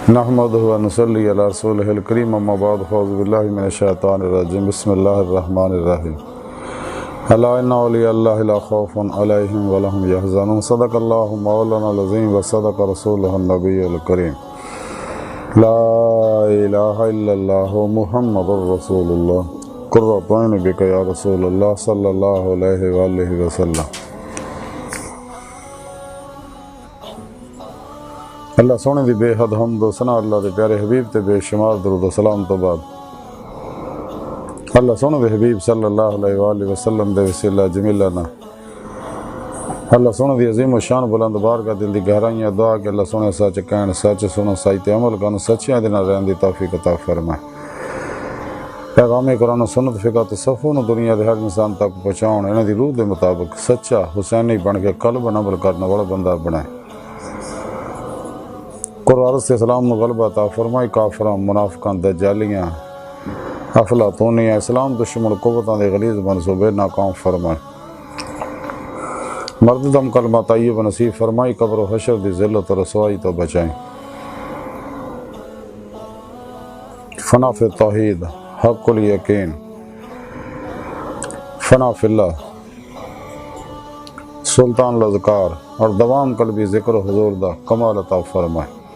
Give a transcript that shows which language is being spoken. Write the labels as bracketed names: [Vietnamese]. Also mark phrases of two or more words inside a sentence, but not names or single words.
[Arabic] نحمدہ و نصلی علی رسولہ الکریم اما بعد فاعوذ باللہ من الشیطان الرجیم بسم اللہ الرحمن الرحیم الا ان اولیاء اللہ لا خوف علیہم ولا هم یحزنون صدق اللہ مولانا العظیم و صدق رسولہ النبی الکریم لا الہ الا اللہ محمد رسول اللہ قرۃ عین بک یا رسول اللہ صلی اللہ علیہ وآلہ وسلم۔ [Punjabi] اللہ سونے دی بے حد حمد و ثنا اللہ دے پیارے حبیب تے بے شمار درود و سلام تو بعد اللہ سونے دے حبیب [Arabic] صلی اللہ علیہ وآلہ وسلم [Punjabi] دے وسیلہ جمیلہ نا اللہ سونے دی عظیم و شان بلند بارگاہ دل دی گہرائیاں دعا کہ اللہ سونے سچ کہن سچ سنو سائت عمل کرن سچیاں دے نال رہن دی توفیق عطا فرمائے۔ پیغام قرآن و سنت فقہ تصوف نو دنیا دے ہر انسان تک پہنچاؤن انہاں دی روح دے مطابق سچا حسینی بن کے قلب عمل کرنے والا بندہ بنائے۔ قرآن سے اسلام نو غلبہ عطا فرمائی، کافراں منافقاں دجالیاں افلاطونیاں اسلام دشمن قوتاں دے غلیظ منصوبے ناکام فرمائے۔ مرد دم کلمہ طیب نصیب فرمائی، قبر و حشر دی ذلت و رسوائی تو بچائیں۔ [Arabic] فنا فی التوحید حق الیقین، فنا فی اللہ سلطان الاذکار [Punjabi] اور دوام قلبی ذکر و حضور دا کمال عطا فرمائے۔